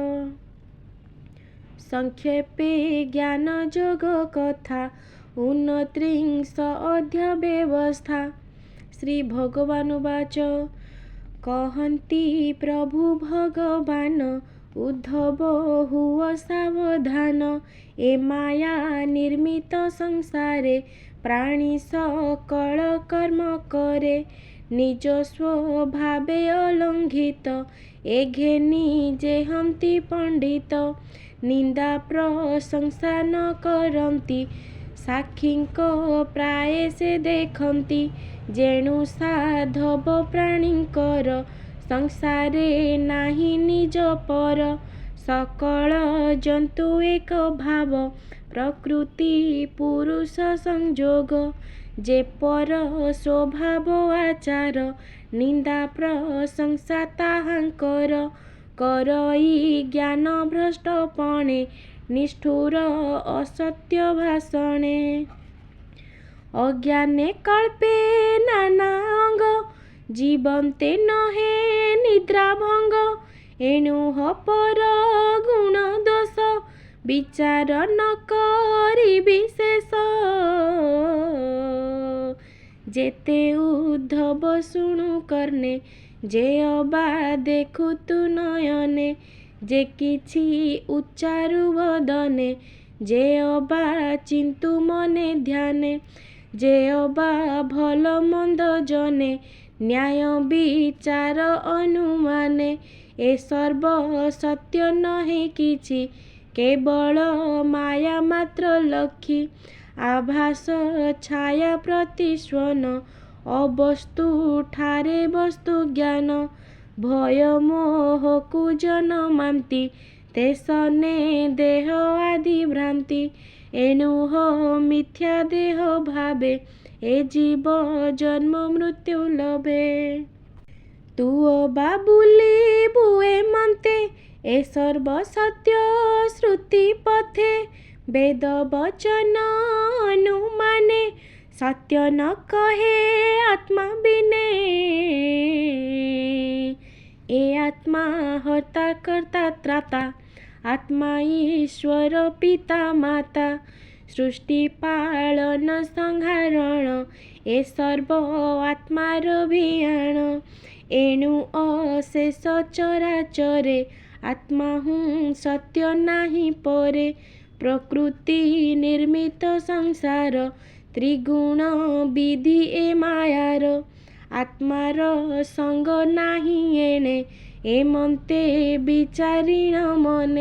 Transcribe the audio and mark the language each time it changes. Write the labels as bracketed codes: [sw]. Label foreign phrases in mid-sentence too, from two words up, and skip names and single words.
[or] ସଂକ୍ଷେପେ ଜ୍ଞାନ ଜୋଗ କଥା 29 ଅଧ୍ୟାୟ ବ୍ୟବସ୍ଥା। ଶ୍ରୀ ଭଗବାନୁବାଚ କହନ୍ତି ପ୍ରଭୁ ଭଗବାନ ଉଦ୍ଧବ ହୁଓ ସାବଧାନ। ଏ ମାୟା ନିର୍ମିତ ସଂସାରେ ପ୍ରାଣୀ ସକଳ କର୍ମ କରେ। ନିଜ ସ୍ୱଭାବେ ଅଲଂଘିତ ଏ ଘେନି ଜେହନ୍ତି ପଣ୍ଡିତ। ନିନ୍ଦା ପ୍ରଶଂସା ନ କରନ୍ତି ସାକ୍ଷୀଙ୍କ ପ୍ରାୟ ସେ ଦେଖନ୍ତି। ଜେଣୁ ସାଧବ ପ୍ରାଣୀଙ୍କର ସଂସାରେ ନାହି ନିଜ ପର। ସକଳ ଜନ୍ତୁ ଏକ ଭାବ ପ୍ରକୃତି ପୁରୁଷ ସଂଜୋଗ। ଜେ ପର ସ୍ୱଭାବ ଆଚାର ନିନ୍ଦା ପ୍ରଶଂସା ତାହାଙ୍କର। କରଇ ଜ୍ଞାନ ଭ୍ରଷ୍ଟପଣେ ନିଷ୍ଠୁର ଅସତ୍ୟ ଭାଷଣେ। ଅଜ୍ଞାନେ କଳ୍ପେ ନାନା ଅଙ୍ଗ ଜୀବନ୍ତେ ନହେ ନିଦ୍ରା ଭଙ୍ଗ। ଏଣୁହ ପର ଗୁଣ ଦୋଷ ବିଚାର ନ କରି ବିଶେଷ। ଜେତେ ଉଦ୍ଧବ ଶୁଣୁ କର୍ଣ୍ଣେ ଜେ ଅବା ଦେଖୁ ତୁ ନୟନେ। ଜେ କିଛି ଉଚ୍ଚାରୁ ବଦନେ ଜେ ଅବା ଚିନ୍ତୁ ମନେ ଧ୍ୟାନେ। ଜେ ଅବା ଭଲ ମନ୍ଦ ଜନେ ନ୍ୟାୟ ବିଚାର ଅନୁମାନେ। ଏ ସର୍ବ ସତ୍ୟ ନହେ କିଛି କେବଳ ମାୟା ମାତ୍ର ଲକ୍ଷୀ। ଆଭାସ ଛାୟା ପ୍ରତିସ୍ୱନ ଅବସ୍ତୁ ଠାରେ ବସ୍ତୁ ଜ୍ଞାନ। ଭୟ ମୋହ କୁ ଜନମାନ୍ତି ତେସନେ ଦେହ ଆଦି ଭ୍ରାନ୍ତି। ଏଣୁହ ମିଥ୍ୟା ଦେହ ଭାବେ ଏ ଜୀବ ଜନ୍ମ ମୃତ୍ୟୁ ଲଭେ। ତୂ ଅବା ବୁଲି ବୁଏ ମନ୍ତେ ଏ ସର୍ବ ସତ୍ୟ ଶ୍ରୁତି ପଥେ। ବେଦ ବଚନ ଅନୁମାନେ ସତ୍ୟ ନ କହେ ଆତ୍ମା ବିନେ। ଏ ଆତ୍ମା ହର୍ତ୍ତା କର୍ତ୍ତା ତ୍ରାତା ଆତ୍ମା ଈଶ୍ୱର ପିତା ମାତା। ସୃଷ୍ଟି ପାଳନ ସଂହାରଣ ଏ ସର୍ବ ଆତ୍ମାର ଭିଆଣ। ଏଣୁ ଅଶେଷ ଚରାଚରେ ଆତ୍ମା ହୁଁ ସତ୍ୟ ନାହି ପରେ। ପ୍ରକୃତି ନିର୍ମିତ ସଂସାର ତ୍ରିଗୁଣ ବିଧି ଏ ମାୟାର। ଆତ୍ମାର ସଙ୍ଗ ନାହି ଏଣେ ଏ ମନ୍ତେ ବିଚାରିଣ ମନେ।